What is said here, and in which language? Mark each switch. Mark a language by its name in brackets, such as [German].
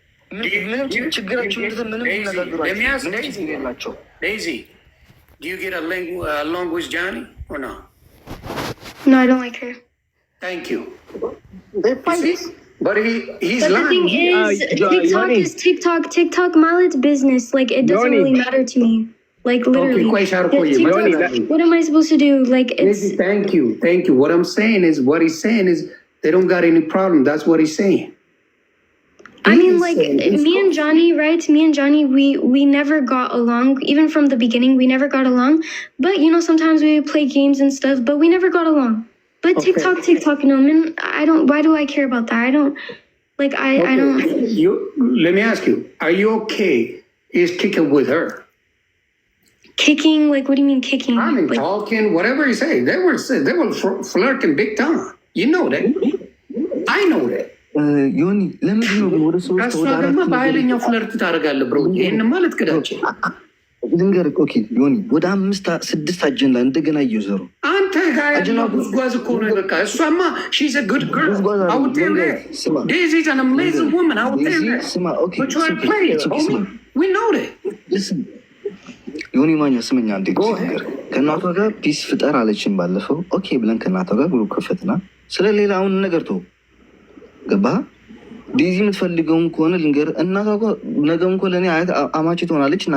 [Amharic] ምንም ችግራቸው ምንም ነገራቸው የላቸው። [English] ዴይዚ do you get along with Johnny or not? No, I don't like her. Thank you. But he's but lying. The thing is, TikTok, Malet's business. Like, it doesn't really matter to me. Like, literally. What am I supposed to do? Like, it's... Thank you. What I'm saying is, they don't got any problem. That's what he's saying. I mean, like, me and Johnny, we never got along. Even from the beginning, we never got along. But, you know, sometimes we would play games and stuff, but we never got along. But okay. TikTok, you know, man, why do I care about that? I don't. Let me ask you, are you okay is kicking with her? Kicking? Like, what do you mean kicking? I mean, like, talking, whatever you say. They were flirting big time. You know that. I know that. [Amharic] ዮኒ ለምንድን ነው ወደ ሰው ተወዳዳሪ በኃይለኛው ፍለርት ታደርጋለህ? ብሮ ይሄን ማለት ክዳችን ልንገርህ። ኦኬ ዮኒ ወደ 5-6 አጀንዳ እንደገና እየዘሩ አንተ ጋር ያለው ጉዝጓዝ እኮ ነው። በቃ እሷማ [English] she's a good girl. out there Daisy is an amazing woman out there. But you are playing. We know that. [Amharic] ዮኒ ማኛ ስመኛ አንዴ ከእናቷ ጋር ፒስ ፍጠር አለችን ባለፈው። ኦኬ ብለን ከእናቷ ጋር ብሎ ከፈትና ስለሌላ አሁን ነገር ተው ገባ። ዴዚ የምትፈልገውን ከሆነ ልንገር፣ እናቷ እኮ ነገም እኮ ለእኔ አማች ትሆናለች።